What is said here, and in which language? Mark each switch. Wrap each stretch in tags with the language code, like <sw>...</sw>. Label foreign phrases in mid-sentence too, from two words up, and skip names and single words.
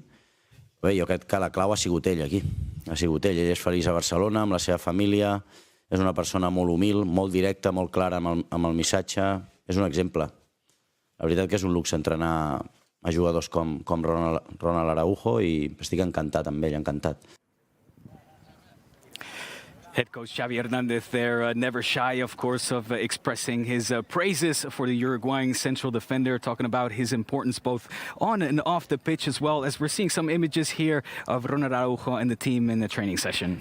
<ca>Bé, jo crec que la clau ha sigut ell aquí. Ha sigut ell. Ell és feliç a Barcelona, amb la seva família, és una persona molt humil, molt directa, molt clara amb el missatge. És un exemple. La veritat que és un luxe entrenar a jugadors com Ronald Araujo i estic encantat amb ell, encantat.</ca> <en>Head coach Xavi Hernandez there, never shy, of course, of expressing his praises for the Uruguayan central defender, talking about his importance both on and off the pitch, as well as we're seeing some images here of Ronald Araujo and the team in the training session.</en>